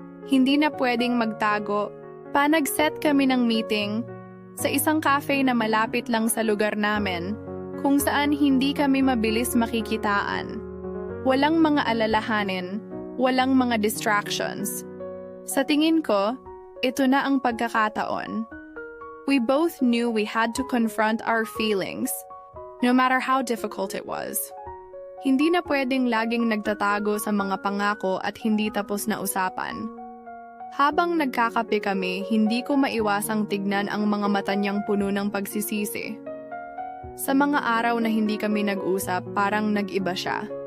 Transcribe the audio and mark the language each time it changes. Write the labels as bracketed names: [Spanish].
[Filipino] Hindi na pwedeng magtago, pa nag-set kami ng meeting sa isang cafe na malapit lang sa lugar namin kung saan hindi kami mabilis makikitaan. Walang mga alalahanin, walang mga distractions. Sa tingin ko, ito na ang pagkakataon. [English] We both knew we had to confront our feelings, no matter how difficult it was. [Filipino] Hindi na pwedeng laging nagtatago sa mga pangako at hindi tapos na usapan. Habang nagkakape kami, hindi ko maiwasang tignan ang mga mata niyang puno ng pagsisisi. Sa mga araw na hindi kami nag-usap, parang nag-iba siya.